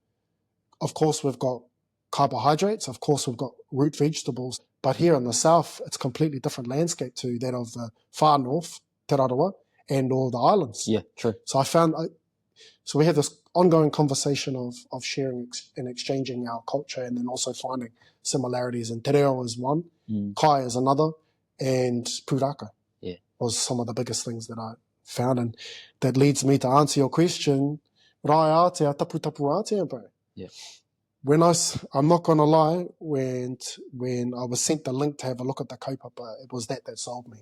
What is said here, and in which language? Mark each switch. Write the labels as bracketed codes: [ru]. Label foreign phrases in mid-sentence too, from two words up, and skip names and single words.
[en] Of course, we've got carbohydrates. Of course, we've got root vegetables. But here in the south, it's a completely different landscape to that of the far north, Te Rarawa, and all the islands. Yeah, true. So so we had this ongoing conversation of sharing and exchanging our culture, and then also finding similarities. And [mi] te reo [en] is one, kai is another, and pūraka was some of the biggest things that I found. And that leads me to answer your question, Raiatea, Taputapuātea, bro. Yeah. I'm not going to lie, when I was sent the link to have a look at the kaupapa, it was that sold me.